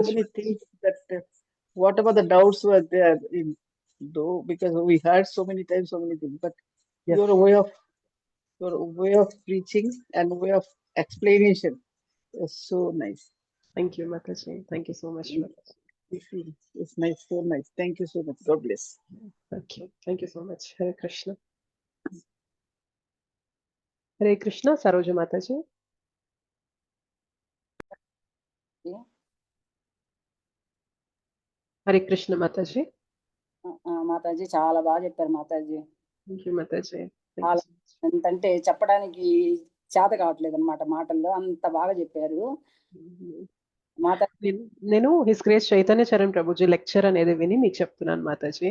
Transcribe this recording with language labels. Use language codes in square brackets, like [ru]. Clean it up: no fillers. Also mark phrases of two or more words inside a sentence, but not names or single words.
[en] So many things that whatever the doubts were there in, though, because we heard so many times so many things, but your way of preaching and way of explanation was so nice. Thank you, Mataji. Thank you so much. It's nice, so nice. Thank you so much. God bless. Thank you so much. Hare Krishna. Hare Krishna. Saroja Mataji. [te] హరే కృష్ణ మాతాజీ. మాతాజీ చాలా బాగా చెప్పారు మాతాజీ. [en] thank you Mataji. [te] ఎంతంటే చెప్పడానికి చేత కావట్లేదు అన్నమాట, మాటల్లో అంత బాగా చెప్పారు. నేను [en] His Grace [te] చైతన్య చరణ్ ప్రభుజీ లెక్చర్ అనేది విని మీకు చెప్తున్నాను మాతాజీ.